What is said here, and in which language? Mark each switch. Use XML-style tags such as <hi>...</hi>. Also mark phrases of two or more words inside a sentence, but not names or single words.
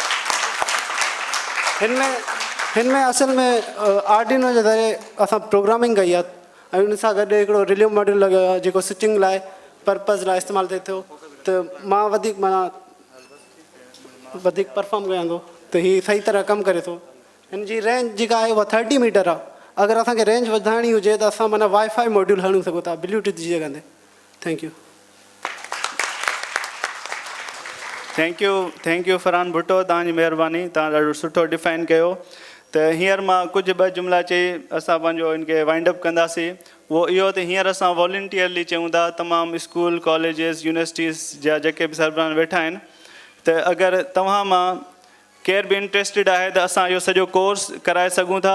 <sd>हिन में असल में आर्डिनो जे ज़रिए असां प्रोग्रामिंग कई आहे ऐं उन सां गॾु हिकिड़ो</sd> <en>relay module</en> <sd>लॻियो आहे जेको स्विचिंग लाइ पर्पज़ लाइ इस्तेमालु थिए थो। त मां वधीक परफॉर्म कयां थो, त हीअ सही तरह कमु करे थो। हिन जी रेंज जेका आहे उहा 30 मीटर आहे। अगरि असांखे रेंज वधाइणी हुजे त असां माना</sd> <en>WiFi module</en> <sd>हणी सघूं था ब्लूटूथ जी जॻह ते।</sd> <en>Thank you. thank you</en> <sd>फरहान भुट्टो, तव्हांजी महिरबानी, तव्हां ॾाढो सुठो डिफाइन कयो। त हींअर मां कुझु ॿ जुमिला चई असां पंहिंजो हिनखे वाइंड अप कंदासीं। उहो इहो त हींअर असां वॉलंटियरली चयूं था, तमामु</sd> <en>school colleges universities</en> <sd>जा जेके बि सरबराह वेठा आहिनि, त अगरि तव्हां मां केर बि इंट्रस्टेड आहे त असां इहो सॼो कोर्स कराए सघूं था।</sd>